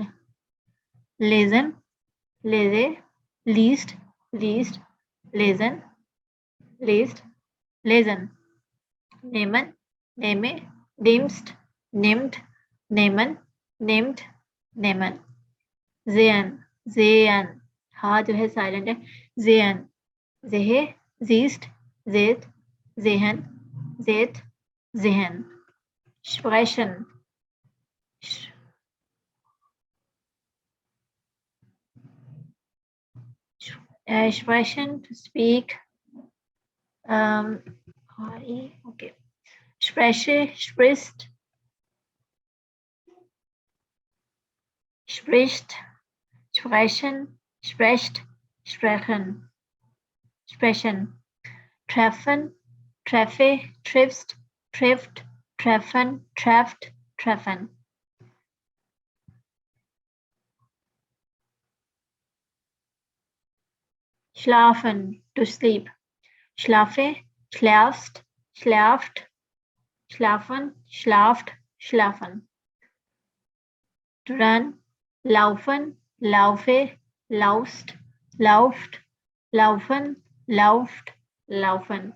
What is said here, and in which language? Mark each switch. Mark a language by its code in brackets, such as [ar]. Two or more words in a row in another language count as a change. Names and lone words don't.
[de] Lesen, lese, liest, liest, lesen, liest, lesen। Nehmen, nehme, nimmst, nimmt, nehmen, nimmt, nehmen। Sehen, sehen, [hi] हा जो है साइलेंट है। [de] sehen, sehe, siehst, seht, sehen, seht, sehen। Sprechen, sprechen, [en] to speak, [de] okay, spreche, sprichst, spricht, sprechen, sprecht, sprechen, sprechen। Treffen, treffe, triffst, trifft, treffen, trefft, treffen। Schlafen, [en] to sleep, [de] schlafe, schläfst, schläft, schlafen, schlaft, schlafen। [en] To run, [de] laufen, laufe, laufst, lauft, laufen, lauft, laufen।